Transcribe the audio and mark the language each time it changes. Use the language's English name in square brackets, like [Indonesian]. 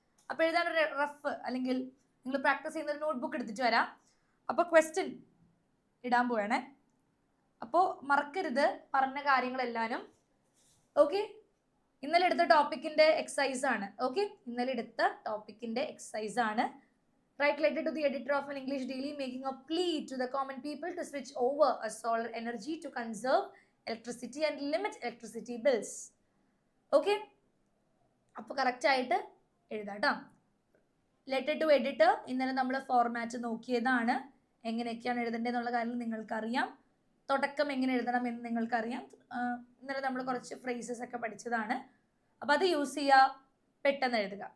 [Malayalam] അപ്പോൾ എഴുതാനൊരു റഫ് അല്ലെങ്കിൽ നിങ്ങൾ പ്രാക്ടീസ് ചെയ്യുന്ന ഒരു നോട്ട്ബുക്ക് എടുത്തിട്ട് വരാം. അപ്പോൾ ക്വസ്റ്റ്യൻ ഇടാൻ പോവാണേ. അപ്പോൾ മറക്കരുത് പറഞ്ഞ കാര്യങ്ങളെല്ലാവരും. ഓക്കെ, ഇന്നലെ എടുത്ത ടോപ്പിക്കിന്റെ എക്സസൈസ് ആണ്. ഓക്കെ, ഇന്നലെ എടുത്ത ടോപ്പിക്കിന്റെ എക്സസൈസ് ആണ്. [English] Write letter to the editor of an English daily making a plea to the common people to switch over a solar energy to conserve electricity and limit electricity bills. [Malayalam] Okay, അപ്പോൾ correct ആയിട്ട് എഴുതാട്ടോ. Letter to editor ഇന്നലെ നമ്മൾ format നോക്കിയതാണ്. എങ്ങനെയൊക്കെയാണ് എഴുതേണ്ടതെന്നുള്ള കാര്യം നിങ്ങൾക്കറിയാം. തുടക്കം എങ്ങനെ എഴുതണം എന്ന് നിങ്ങൾക്കറിയാം. ഇന്നലെ നമ്മൾ കുറച്ച് ഫ്രേസസ് ഒക്കെ പഠിച്ചതാണ്. അപ്പോൾ അത് യൂസ് ചെയ്യുക. പെട്ടെന്ന് എഴുതുക.